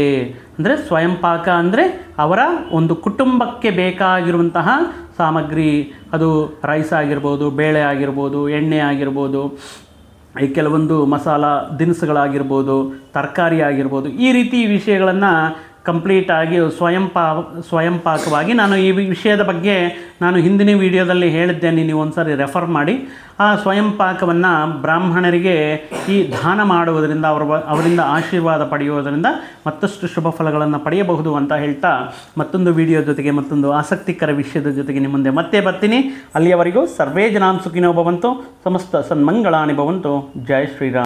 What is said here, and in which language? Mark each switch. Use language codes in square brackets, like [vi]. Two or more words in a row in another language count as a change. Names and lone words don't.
[kn] ಅಂದರೆ ಸ್ವಯಂ ಪಾಕ ಅಂದರೆ ಅವರ ಒಂದು ಕುಟುಂಬಕ್ಕೆ ಬೇಕಾಗಿರುವಂತಹ ಸಾಮಗ್ರಿ, ಅದು ರೈಸ್ ಆಗಿರ್ಬೋದು, ಬೇಳೆ ಆಗಿರ್ಬೋದು, ಎಣ್ಣೆ ಆಗಿರ್ಬೋದು, ಈ ಕೆಲವೊಂದು ಮಸಾಲ ದಿನಸುಗಳಾಗಿರ್ಬೋದು, ತರಕಾರಿ ಆಗಿರ್ಬೋದು, ಈ ರೀತಿ ವಿಷಯಗಳನ್ನು ಕಂಪ್ಲೀಟಾಗಿ ಸ್ವಯಂ ಪಾಕವಾಗಿ, ನಾನು ಈ ವಿಷಯದ ಬಗ್ಗೆ ನಾನು ಹಿಂದಿನ ವಿಡಿಯೋದಲ್ಲಿ ಹೇಳಿದ್ದೇನೆ, ನೀವು ಒಂದ್ಸರಿ ರೆಫರ್ ಮಾಡಿ. ಆ ಸ್ವಯಂ ಪಾಕವನ್ನು ಬ್ರಾಹ್ಮಣರಿಗೆ ಈ ದಾನ ಮಾಡುವುದರಿಂದ, ಅವರಿಂದ ಆಶೀರ್ವಾದ ಪಡೆಯುವುದರಿಂದ ಮತ್ತಷ್ಟು ಶುಭ ಫಲಗಳನ್ನು ಪಡೆಯಬಹುದು ಅಂತ ಹೇಳ್ತಾ, ಮತ್ತೊಂದು ವಿಡಿಯೋ ಜೊತೆಗೆ, ಮತ್ತೊಂದು ಆಸಕ್ತಿಕರ ವಿಷಯದ ಜೊತೆಗೆ ನಿಮ್ಮ ಮುಂದೆ ಮತ್ತೆ ಬರ್ತೀನಿ. [sa] ಅಲ್ಲಿಯವರೆಗೂ ಸರ್ವೇ ಜನಾಂ ಸುಖಿನೋ ಭವಂತು, ಸಮಸ್ತ ಸನ್ಮಂಗಳಾನಿ ಭವಂತು. [hi] जय श्रीराम.